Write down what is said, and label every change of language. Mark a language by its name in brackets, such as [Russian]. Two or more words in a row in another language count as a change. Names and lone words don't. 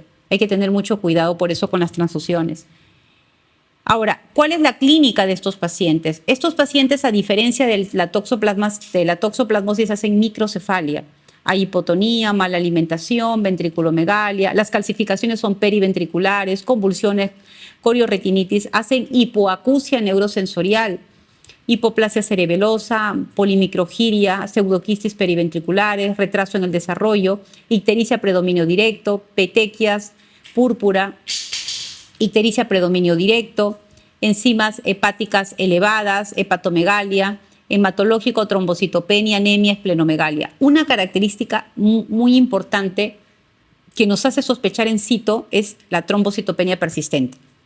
[Spanish] Hay que tener mucho cuidado por eso con las transfusiones. Ahora, ¿cuál es la clínica de estos pacientes? Estos pacientes, a diferencia de la toxoplasmosis, hacen microcefalia. Hay hipotonía, mala alimentación, ventriculomegalia, las calcificaciones son periventriculares, convulsiones, corioretinitis, hacen hipoacusia neurosensorial, hipoplasia cerebelosa, polimicrogiria, pseudoquistis periventriculares, retraso en el desarrollo, ictericia predominio directo, petequias, púrpura, ictericia predominio directo, enzimas hepáticas elevadas, hepatomegalia, hematológico, trombocitopenia, anemia, esplenomegalia. Una característica muy importante que nos hace sospechar en cito es la trombocitopenia persistente.